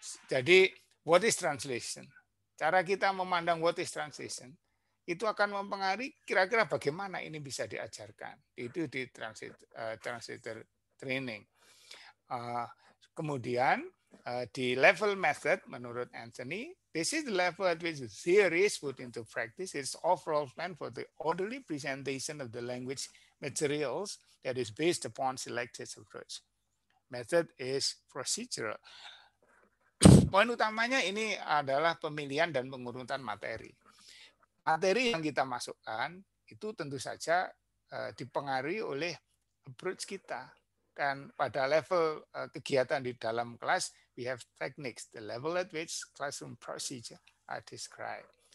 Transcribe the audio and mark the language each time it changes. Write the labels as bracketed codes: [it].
[en] Jadi, what is translation? [id] Cara kita memandang [en] what is translation [id] itu akan mempengaruhi kira-kira bagaimana ini bisa diajarkan. Itu di translator training. Kemudian di level method menurut Anthony, [en] this is the level at which the theory is put into practice. It's overall plan for the orderly presentation of the language materials that is based upon selected approach. Method is procedural. [id] Poin utamanya ini adalah pemilihan dan pengurutan materi. Materi yang kita masukkan itu tentu saja dipengaruhi oleh approach kita. Dan pada level kegiatan di dalam kelas, [en] we have techniques, the level at which classroom procedure are described.